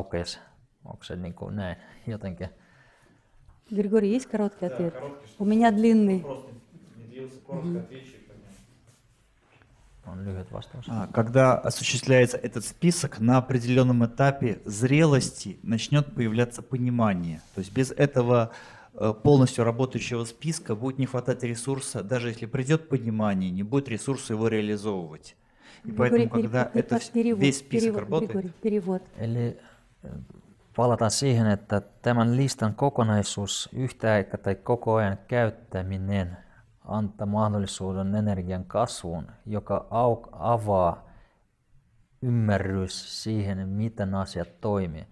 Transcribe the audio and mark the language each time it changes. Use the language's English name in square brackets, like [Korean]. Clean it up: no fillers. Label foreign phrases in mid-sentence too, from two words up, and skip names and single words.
[Finnish] Onko se niin kuin näin jotenkin? [Russian] Григорий, есть короткий ответ? У меня длинный. [Finnish] On lyhyt vastaus. [Russian] Когда осуществляется этот список, на определенном этапе зрелости начнет появляться понимание. То есть без этого полностью работающего списка будет не хватать ресурса, даже если придет понимание, не будет ресурса его реализовывать. И поэтому, когда это весь список работает... Перевод. [Finnish] Eli palataan siihen, että tämän listan kokonaisuus yhtä aikaa tai koko ajan käyttäminen antaa mahdollisuuden energian kasvuun, joka avaa ymmärrys siihen, miten asiat toimii.